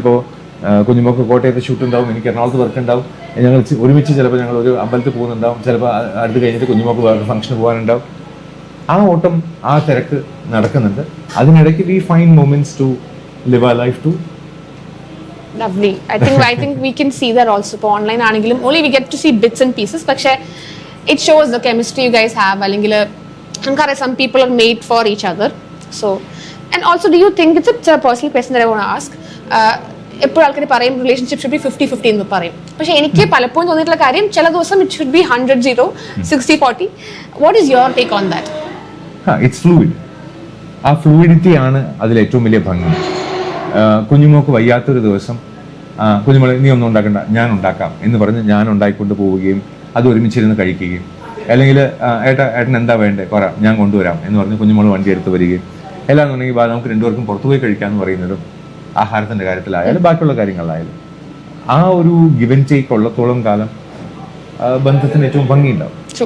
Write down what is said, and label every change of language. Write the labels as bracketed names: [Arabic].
[Malayalam] ഇപ്പോൾ കുഞ്ഞുമോൾക്ക് കോട്ടയത്ത് ഷൂട്ട് ഉണ്ടാവും, എനിക്ക് എറണാകുളത്ത് വർക്ക് ഉണ്ടാവും. ഞങ്ങൾ ഒരുമിച്ച് ചിലപ്പോൾ ഞങ്ങൾ ഒരു അമ്പലത്തിൽ പോകുന്നുണ്ടാവും, ചിലപ്പോൾ അടുത്ത് കഴിഞ്ഞിട്ട് കുഞ്ഞുമോൾക്ക് വേറെ ഫംഗ്ഷന് പോകാനുണ്ടാവും. ആ ഓട്ടം, ആ തിരക്ക് നടക്കുന്നുണ്ട്. അതിനിടയ്ക്ക് [English] We find moments to live our life too. Lovely. I think we can see that also. [Malayalam] ഇപ്പോൾ ഓൺലൈൻ ആണെങ്കിലും [English] only we get to see bits and pieces. [Malayalam] പക്ഷേ [English] it shows the chemistry you guys have. [Malayalam] അല്ലെങ്കിൽ നമുക്കറിയാം [English] some people are made for each other. So and also do you think it's a personal question that I want to ask. [Malayalam] എപ്പോഴും ആൾക്കാർ പറയും [English] relationship should be 50-50 [Malayalam] എന്ന് പറയും. പക്ഷേ എനിക്ക് പലപ്പോഴും തോന്നിയിട്ടുള്ള കാര്യം ചില ദിവസം [English] It should be 100-0, 60-40. What is your take on that? It's fluid. [Malayalam] ആ ഫ്ലൂയിഡിറ്റി ആണ് അതിൽ ഏറ്റവും വലിയ ഭംഗി. കുഞ്ഞുമോക്ക് വയ്യാത്തൊരു ദിവസം കുഞ്ഞുമോളെ നീ ഒന്നും ഉണ്ടാക്കണ്ട, ഞാൻ ഉണ്ടാക്കാം എന്ന് പറഞ്ഞ് ഞാൻ ഉണ്ടാക്കിക്കൊണ്ട് പോവുകയും അത് ഒരുമിച്ചിരുന്ന് കഴിക്കുകയും, അല്ലെങ്കിൽ ഏട്ടൻ എന്താ വേണ്ടേ ഞാൻ കൊണ്ടുവരാം എന്ന് പറഞ്ഞ് കുഞ്ഞുമോൾ വണ്ടി എടുത്ത് വരികയും, എല്ലാന്നുണ്ടെങ്കിൽ നമുക്ക് രണ്ടുപേർക്കും പുറത്തുപോയി കഴിക്കാമെന്ന് പറയുന്നതും ആഹാരത്തിന്റെ കാര്യത്തിലായാലും ബാക്കിയുള്ള കാര്യങ്ങളിലായാലും ആ ഒരു ഗിവ് ആൻഡ് ടേക്ക് ഉള്ളത്തോളം കാലം ബന്ധത്തിന് ഏറ്റവും ഭംഗിയുണ്ടാവും.